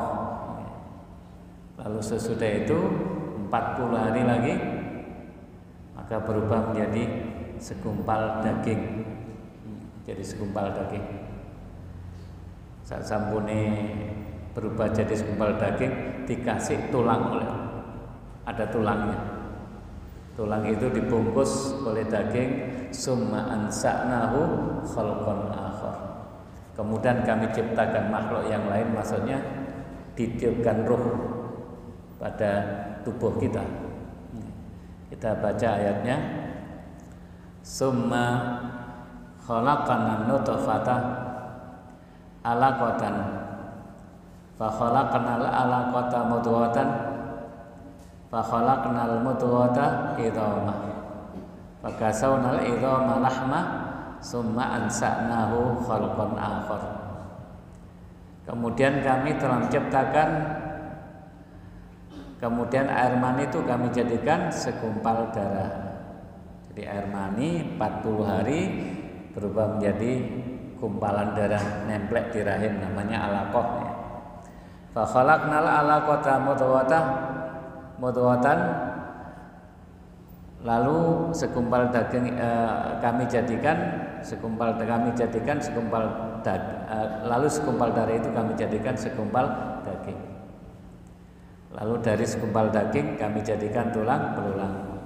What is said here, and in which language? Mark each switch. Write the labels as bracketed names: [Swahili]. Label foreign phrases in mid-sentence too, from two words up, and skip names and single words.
[Indonesian] Lalu sesudah itu 40 hari lagi maka berubah menjadi segumpal daging. Jadi segumpal daging. Saat sampune berubah jadi segumpal daging, dikasih tulang oleh, ada tulangnya. Tulang itu dibungkus oleh daging, [Arabic] ثم أنشأناه خلقا آخر. [Indonesian] Kemudian kami ciptakan makhluk yang lain, maksudnya ditiupkan ruh pada tubuh kita. Kita baca ayatnya, [Arabic] ثم خلقنا النطفة علقة فخلقنا العلقة مضغة فخلقنا المضغة عظاما فكسونا العظام لحما ثم أنشأناه خلقا آخر. [Indonesian] Kemudian kami telah menciptakan, kemudian air mani itu kami jadikan segumpal darah. Jadi air mani 40 hari berubah menjadi gumpalan darah, nemplek di rahim, namanya alaqah. [Arabic] فخلقنا العلقة مضغة, [Indonesian] lalu segumpal daging kami jadikan segumpal lalu segumpal darah itu kami jadikan segumpal daging. Lalu dari segumpal daging kami jadikan tulang belulang.